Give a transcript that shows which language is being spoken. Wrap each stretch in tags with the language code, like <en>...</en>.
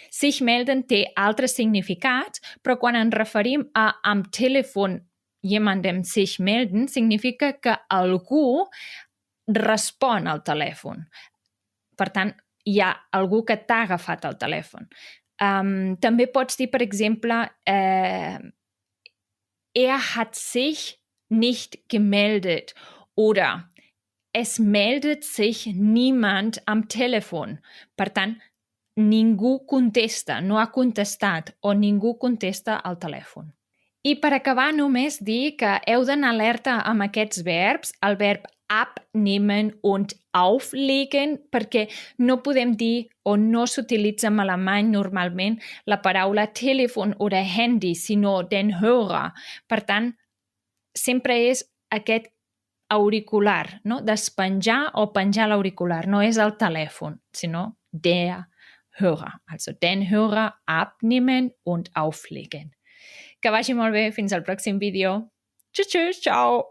<ca>Sich melden té altres significats, però quan ens referim a</ca> <de>am Telefon jemandem sich melden,</de> <ca>significa que algú respon al telèfon. Per tant, hi ha algú que t'ha agafat el telèfon. També pots dir, per exemple,</ca> <de>hat sich nicht gemeldet oder es meldet sich niemand am Telefon.</de> <ca>Per tant, ningú contesta, no ha contestat o ningú contesta al telèfon. I per acabar només dir que heu d'anar alerta amb aquests verbs, el verb</ca> <de>abnehmen und auflegen,</de> <ca>perquè no podem dir o no s'utilitza en alemany normalment la paraula Telefon o handy, sinó den Hörer. Per tant, sempre és aquest auricular, no? Despenjar o penjar l'auricular. No és el telèfon, sinó der Hörer.</ca> <de>Also den Hörer abnehmen und auflegen.</de> <ca>Que vagi molt bé. Fins al pròxim vídeo.</ca> <de>Tschüss, tschüss, ciao!</de>